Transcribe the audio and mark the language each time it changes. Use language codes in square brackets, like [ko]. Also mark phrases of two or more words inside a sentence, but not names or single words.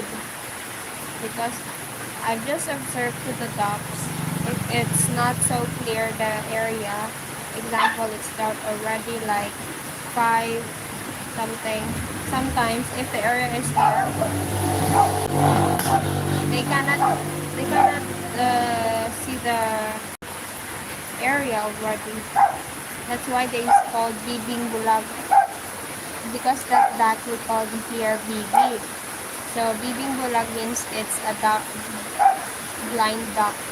[en] Because I've just observed to the ducks, if it's not so clear the area, example it's dark already like 5 something. Sometimes if the area is dark, they cannot see the area already. That's why they call [tl] bibing bulag, [en] because that we call here bibi. So [tl] bibing bulag [en] means it's a duck, blind duck.